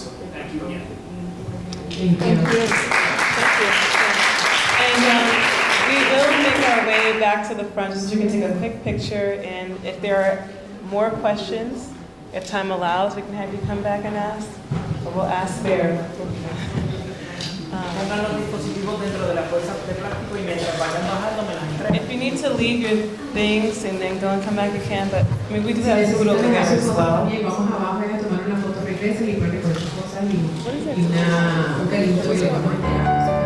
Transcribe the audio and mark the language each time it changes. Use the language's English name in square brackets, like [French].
[English] So thank you again. Thank you. Thank you. And we will our way back to the front just so you can take a quick picture. And if there are more questions, if time allows, we can have you come back and ask. Or we'll ask there. [Spanish] Pongan los dispositivos dentro de la bolsa de plástico y mientras vayan bajando me las entregan. [English] If you need to leave your things and then go and come back, you can. But I mean, we do have food over there as well. [Spanish] Vamos abajo a tomar una foto, regresen y pueden recoger sus cosas y un carrito que le vamos a entregar.